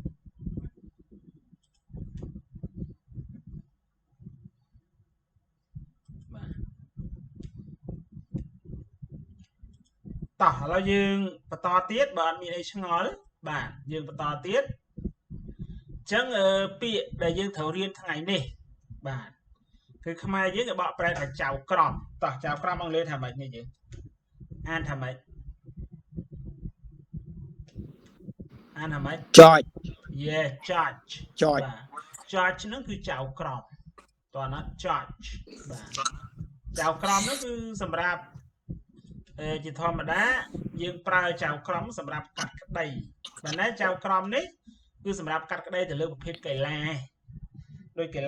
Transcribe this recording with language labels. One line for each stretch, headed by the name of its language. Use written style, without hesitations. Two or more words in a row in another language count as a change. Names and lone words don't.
Khmer: តោះឥឡូវយើងបន្តទៀតបើអត់មានអីឆ្ងល់បាទយើងបន្តទៀតអញ្ចឹងពាក្យដែលយើងត្រូវរៀនថ្ងៃនេះបាទគឺខ្មែរយើងគេបកប្រែថាចៅក្រមតោះចៅក្រមអង់គ្លេសថាម៉េចនេះយើងអានថាម៉េច
English: Judge yeah judge judge
Khmer: ហ្នឹងគឺចៅក្រមតើណា judge បាទចៅក្រមហ្នឹងគឺសម្រាប់ជាធម្មតាយើងប្រើចៅក្រម សម្រាប់កាត់ក្តីប៉ុន្តែចៅក្រមនេះគឺសម្រាប់កាត់ក្តីទៅលើប្រភេទកីឡាដូចកី